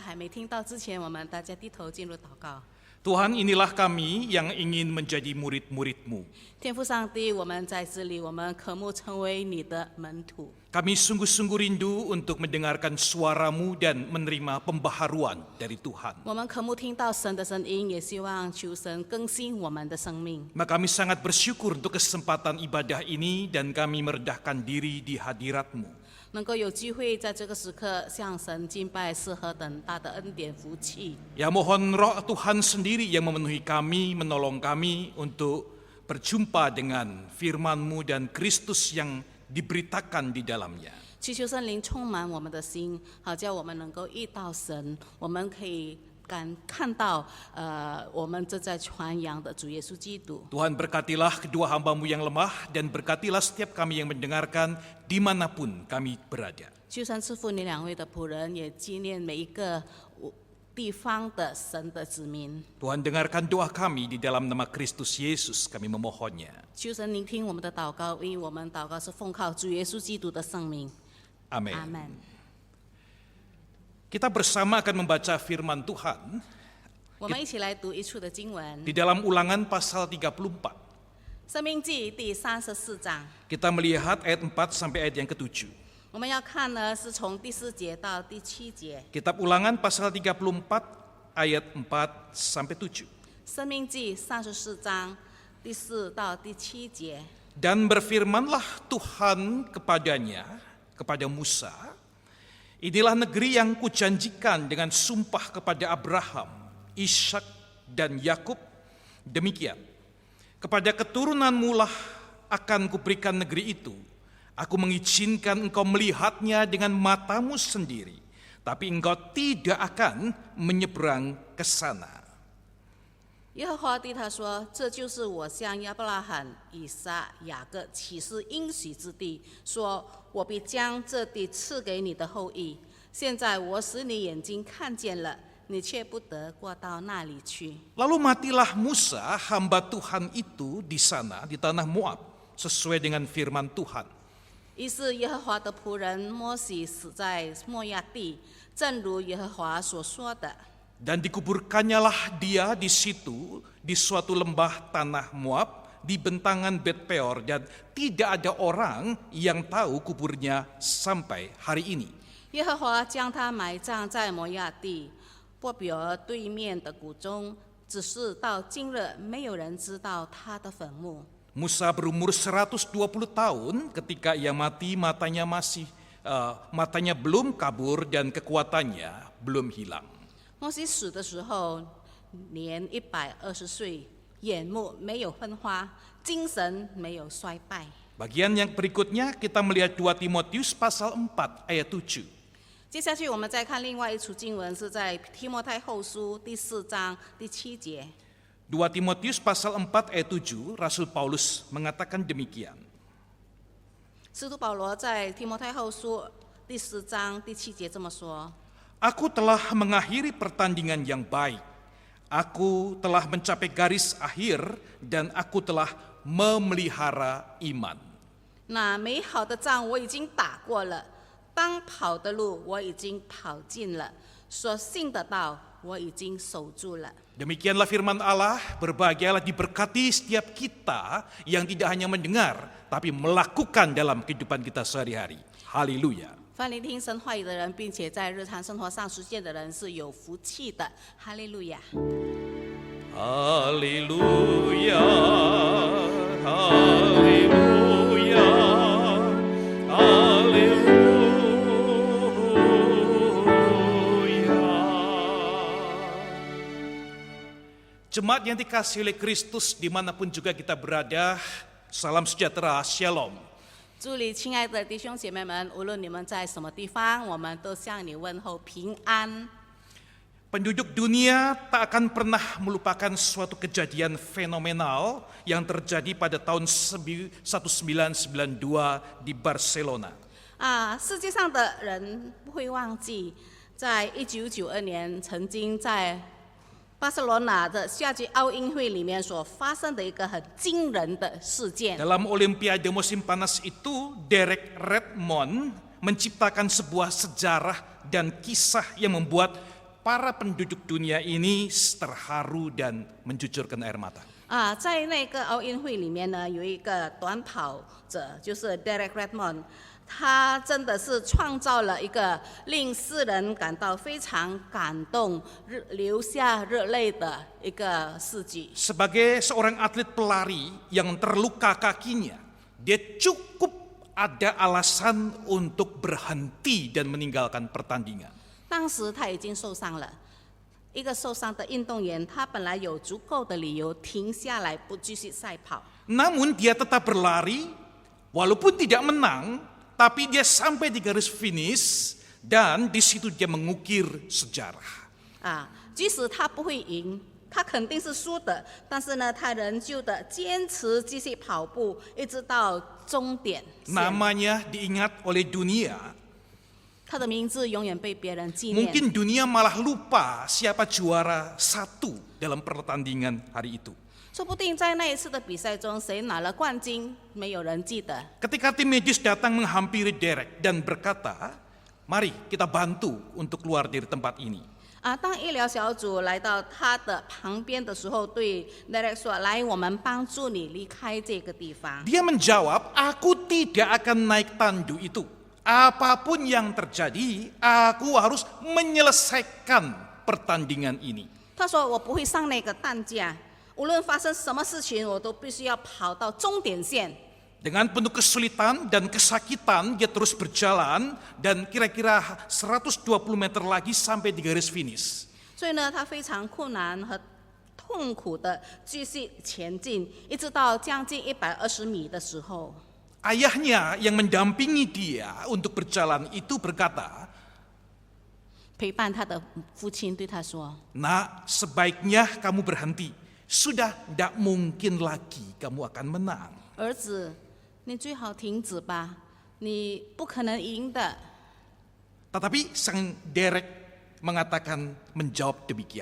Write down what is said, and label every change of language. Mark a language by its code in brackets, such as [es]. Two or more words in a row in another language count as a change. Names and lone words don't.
[zh] 众弟兄姐妹们，我们大家还没听到之前，我们大家低头进入祷告。 [id] Tuhan, inilah kami yang ingin menjadi murid-murid-Mu. [zh] 天父上帝，我们在这里，我们渴慕成为你的门徒。 [id] Kami sungguh-sungguh rindu untuk mendengarkan suara-Mu dan menerima pembaharuan dari Tuhan. [zh] 我们渴慕听到神的声音，也希望求神更新我们的生命。 [id] Maka kami sangat bersyukur untuk kesempatan ibadah ini dan kami merendahkan diri di hadirat-Mu. [zh] 能够有机会在这个时刻向神敬拜，是何等大的恩典福气。 [id] Ya mohon roh Tuhan sendiri yang memenuhi kami, menolong kami untuk berjumpa dengan firman-Mu dan Kristus yang diberitakan di dalamnya. [zh] 祈求圣灵充满我们的心，好叫我们能够遇到神，我们可以看到我们正在传扬的主耶稣基督。 [id] Tuhan berkatilah kedua hamba-Mu yang lemah dan berkatilah setiap kami yang mendengarkan dimanapun kami berada. [zh] 求神赐福你两位的仆人，也纪念每一个地方的神的子民。 [id] Tuhan dengarkan doa kami di dalam nama Kristus Yesus kami memohonnya. [zh] 求神聆听我们的祷告，因为我们祷告是奉靠主耶稣基督的圣名。 [id] Amin. [zh] 阿门。 [id] Kita bersama akan membaca firman Tuhan [zh] 我们一起来读一处的经文， [id] di dalam Ulangan pasal 34. [zh] 《生命记》第34章。 [id] Kita melihat ayat 4 sampai ayat yang ke-7. [zh] 我们要看呢，是从第4节到第7节， [id] Kitab Ulangan pasal 34 ayat 4 sampai 7. 《 [zh] 生命记》34章第4到第7节。 [id] Dan berfirmanlah Tuhan kepada Musa, inilah negeri yang kujanjikan dengan sumpah kepada Abraham, Ishak dan Yakub. Demikian, kepada keturunanmu lah akan kuberikan negeri itu. Aku mengizinkan engkau melihatnya dengan matamu sendiri, tapi engkau tidak akan menyeberang ke sana. [zh] 耶和华对他说：“这就是我向亚伯拉罕、以撒、雅各起誓应许之地，说我必将这地赐给你的后裔。现在我使你眼睛看见了，你却不得过到那里去。” [id] Lalu matilah Musa, hamba Tuhan itu di sana, di tanah Moab, sesuai dengan firman Tuhan. [zh] 于是耶和华的仆人摩西死在摩亚地，正如耶和华所说的。 [id] Dan dikuburkannyalah dia di situ, di suatu lembah tanah Moab, di bentangan Bet Peor, dan tidak ada orang yang tahu kuburnya sampai hari ini. [zh] 耶和华将他埋葬在摩亚地波比尔对面的谷中，只是到今日没有人知道他的坟墓。 [id] Musa berumur 120 tahun ketika ia mati, matanya belum kabur dan kekuatannya belum hilang. [zh] 摩西死的时候年120岁，眼目没有昏花，精神没有衰败。 [id] Bagian yang berikutnya kita melihat 2 Timotius pasal 4 ayat 7. [zh] 接下去我们再看另外一处经文，是在提摩太后书第4章第7节。 [id] 2 Timotius pasal 4 ayat 7, Rasul Paulus mengatakan demikian. [zh] 使徒保罗在提摩太后书第4章第7节这么说。 [id] Aku telah mengakhiri pertandingan yang baik. Aku telah mencapai garis akhir dan aku telah memelihara iman. [zh] 那美好的仗我已经打过了，当跑的路我已经跑尽了，所信的道我已经守住了。 [id] Demikianlah firman Allah, berbahagialah diberkati setiap kita yang tidak hanya mendengar, tapi melakukan dalam kehidupan kita sehari-hari. Haleluya. [zh] 凡聆听神话语的人，并且在日常生活上实践的人，是有福气的。哈利路亚！ [id] Haleluya, haleluya, haleluya. Jemaat yang dikasihi oleh Kristus dimanapun juga kita berada, salam sejahtera, shalom. [zh] 祝你亲爱的弟兄姐妹们，无论你们在什么地方，我们都向你问候平安。 [id] Penduduk dunia tak akan pernah melupakan suatu kejadian fenomenal yang terjadi pada tahun 1992 di Barcelona. [zh] 世界上的人不会忘记，在1992年曾经在巴塞罗那的夏季奥运会里面所发生的一个很惊人的事件。 [id] Dalam Olimpiade musim panas itu, Derek Redmond menciptakan sebuah sejarah dan kisah yang membuat para penduduk dunia ini terharu dan mencucurkan air mata. [zh] 在那个奥运会里面呢，有一个短跑者，就是 Derek Redmond， 他真的是创造了一个令世人感到非常感动、流下热泪的一个事迹。 [id] Sebagai seorang atlet pelari yang terluka kakinya, dia cukup ada alasan untuk berhenti dan meninggalkan pertandingan. [zh] 当时他已经受伤了，一个受伤的运动员，他本来有足够的理由停下来不继续赛跑。 [id] Namun dia tetap berlari, walaupun tidak menang, tapi dia sampai di garis finish dan di situ dia mengukir sejarah. [zh] 即使他不会赢，他肯定是输的，但是呢，他仍旧的坚持继续跑步，一直到终点线。 [id] Namanya diingat oleh dunia. [zh] 他的名字永远被别人纪念。 [id] Mungkin dunia malah lupa siapa juara satu dalam pertandingan hari itu. [zh] 说不定在那一次的比赛中，谁拿了冠军，没有人记得。 [id] Ketika tim medis datang menghampiri Derek dan berkata, mari kita bantu untuk keluar dari tempat ini. [zh] 当医疗小组来到他的旁边的时候，对 Derek 说：“来，我们帮助你离开这个地方。” [id] Dia menjawab, aku tidak akan naik tandu itu. Apapun yang terjadi, aku harus menyelesaikan pertandingan ini. [zh] 他说：“我不会上那个担架，无论发生什么事情，我都必须要跑到终点线。” [id] Dengan penuh kesulitan dan kesakitan, dia terus berjalan dan kira-kira 120 meter lagi sampai di garis finish. [zh] 所以呢，他非常困难和痛苦的继续前进，一直到将近120米的时候， [id] Ayahnya yang mendampingi dia untuk berjalan itu berkata, [zh] 陪伴他的父亲对他说 [id] Nak, sebaiknya kamu berhenti. Sudah tidak mungkin lagi kamu akan menang.：“ [zh] 儿子，你最好停止吧，你不可能赢的。” [id] Tetapi sang Derek mengatakan menjawab demikian.